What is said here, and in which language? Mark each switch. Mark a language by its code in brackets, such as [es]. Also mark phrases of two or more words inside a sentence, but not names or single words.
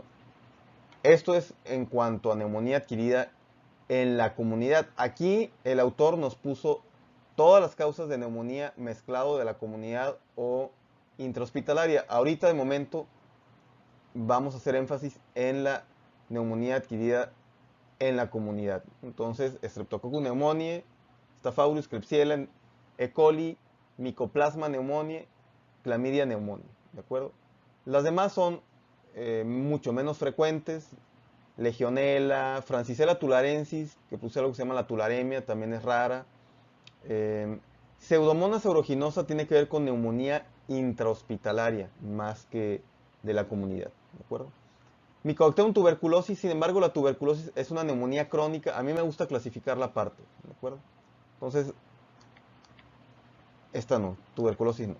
[es] Esto es en cuanto a neumonía adquirida en la comunidad. Aquí el autor nos puso todas las causas de neumonía mezclado de la comunidad o intrahospitalaria. Ahorita de momento vamos a hacer énfasis en la neumonía adquirida en la comunidad. Entonces, Streptococcus pneumoniae, Staph aureus, Klebsiella, E. coli, Mycoplasma pneumoniae, Chlamydia pneumoniae, ¿de acuerdo? Las demás son mucho menos frecuentes. Legionella, Francisella tularensis, que puse algo que se llama la tularemia, también es rara. Pseudomonas aeruginosa tiene que ver con neumonía intrahospitalaria, más que de la comunidad, ¿de acuerdo? Mycobacterium tuberculosis, sin embargo, la tuberculosis es una neumonía crónica. A mí me gusta clasificarla aparte, ¿de acuerdo? Entonces, esta no, tuberculosis no.